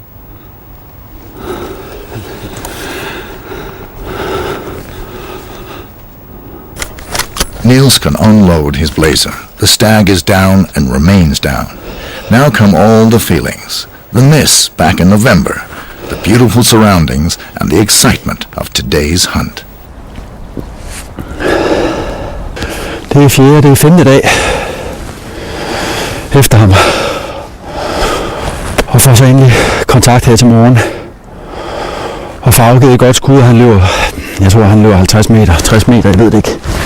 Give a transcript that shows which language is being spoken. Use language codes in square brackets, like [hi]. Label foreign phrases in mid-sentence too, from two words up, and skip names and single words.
[en] Niels can unload his blazer. The stag is down and remains down. Now come all the feelings. The miss back in November, the beautiful surroundings, and the excitement of today's hunt. [da] Det er femte dag efter ham. Og får så endelig kontakt her til morgen. Og får afgivet et godt skud, og jeg tror han løber 50 meter, 60 meter, jeg ved det ikke.